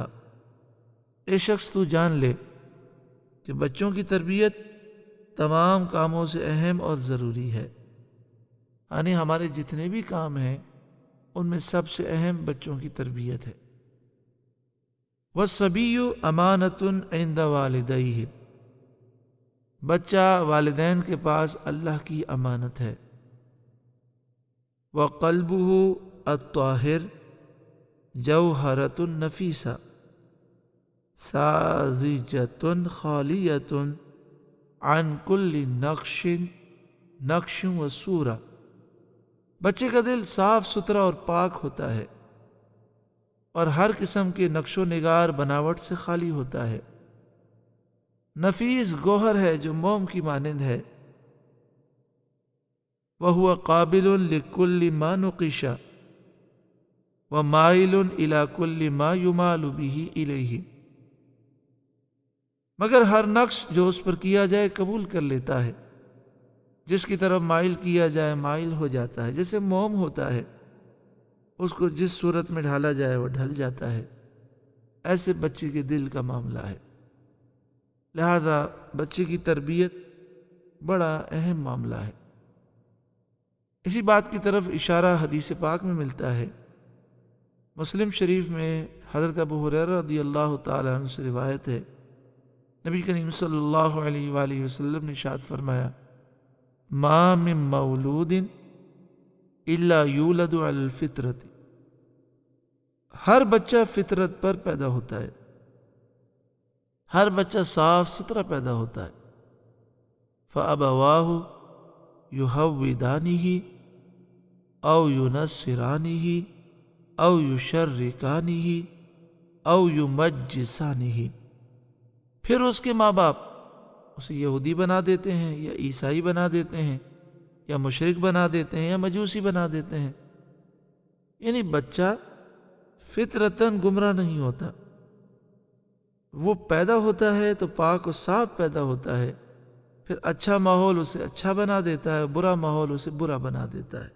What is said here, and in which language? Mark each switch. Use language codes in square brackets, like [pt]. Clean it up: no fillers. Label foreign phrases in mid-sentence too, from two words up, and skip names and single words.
[ur] اے شخص تو جان لے کہ بچوں کی تربیت تمام کاموں سے اہم اور ضروری ہے، یعنی ہمارے جتنے بھی کام ہیں ان میں سب سے اہم بچوں کی تربیت ہے۔ [ar] والصبی امانۃ عند والدیہ، [ur] بچہ والدین کے پاس اللہ کی امانت ہے۔ [ar] وقلبہ الطاہر جوہرۃ نفیسہ ساذجۃ خالیۃ عن کل نقش و صورہ، [ur] بچے کا دل صاف ستھرا اور پاک ہوتا ہے اور ہر قسم کے نقش و نگار بناوٹ سے خالی ہوتا ہے۔ نفیس گوہر ہے جو موم کی مانند ہے۔ [ar] وَهُوَ قَابِلٌ لِكُلِّ مَا نُقِشَ وَمَائِلٌ إِلَى كُلِّ مَا يُمَالُ بِهِ إِلَيْهِ، [ur] مگر ہر نقش جو اس پر کیا جائے قبول کر لیتا ہے، جس کی طرف مائل کیا جائے مائل ہو جاتا ہے۔ جیسے موم ہوتا ہے، اس کو جس صورت میں ڈھالا جائے وہ ڈھل جاتا ہے، ایسے بچے کے دل کا معاملہ ہے۔ لہذا بچے کی تربیت بڑا اہم معاملہ ہے۔ اسی بات کی طرف اشارہ حدیث پاک میں ملتا ہے۔ مسلم شریف میں حضرت ابو ہریرہ [ar] رضی اللہ تعالی عنہ [ur] سے روایت ہے، نبی کریم [ar] صلی اللہ علیہ وآلہ وسلم [ur] نے ارشاد فرمایا: [ar] ما من مولود الا یولد علی الفطرۃ، [ur] ہر بچہ فطرت پر پیدا ہوتا ہے، ہر بچہ صاف ستھرا پیدا ہوتا ہے۔ [ar] فابواہ یہودانہ او ینصرانہ او یشرکانہ او یمجسانہ، [ur] پھر اس کے ماں باپ اسے یہودی بنا دیتے ہیں یا عیسائی بنا دیتے ہیں یا مشرک بنا دیتے ہیں یا مجوسی بنا دیتے ہیں۔ یعنی بچہ فطرتاً گمراہ نہیں ہوتا، وہ پیدا ہوتا ہے تو پاک و صاف پیدا ہوتا ہے، پھر اچھا ماحول اسے اچھا بنا دیتا ہے، برا ماحول اسے برا بنا دیتا ہے۔